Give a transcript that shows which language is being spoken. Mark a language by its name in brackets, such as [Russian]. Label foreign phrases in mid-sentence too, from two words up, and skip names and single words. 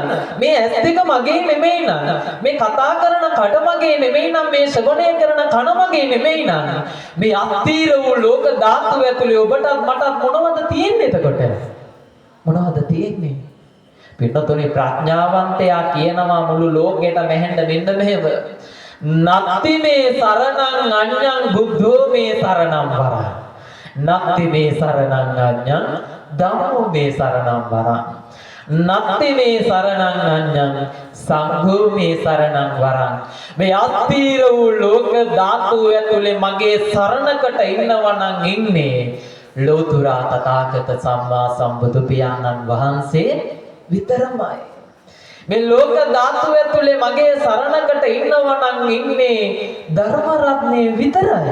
[Sinhala] මේ ඇස් දෙක මගේ නෙමෙයි නං. මේ කතා කරන කට මගේ නෙමෙයි නං. මේ ශ්‍රවණය කරන කන මගේ නෙමෙයි නං. මේ අස්තීර වූ ලෝක ධාතුව ඇතුලේ ඔබට මටත් මොනවද තියෙන්නේ එතකොට? මොනවද තියෙන්නේ? පිටතොනේ ප්‍රඥාවන්තයා කියනවා මුළු ලෝකෙට මෙහෙන්න මෙන්න මෙහෙම [Pali] නත්ති මේ සරණං අඤ්ඤං බුද්ධෝ මේ සරණං වරං නත්ති මේ සරණං අඤ්ඤං ධම්මෝ මේ සරණං වරං නත්ති මේ සරණං අඤ්ඤං සංඝෝ මේ සරණං වරං [Sinhala] මේ අස්තීර වූ ලෝක ධාතු ඇතුලේ මගේ සරණකට ඉන්නවා නම් ඉන්නේ ලෝතුරා තථාගත සම්මා සම්බුදු පියාණන් වහන්සේ විතරමයි. මේ ලෝක ධාතුව ඇතුලේ මගේ සරණකට ඉන්නවා නම් ඉන්නේ ධර්ම රත්නේ විතරයි.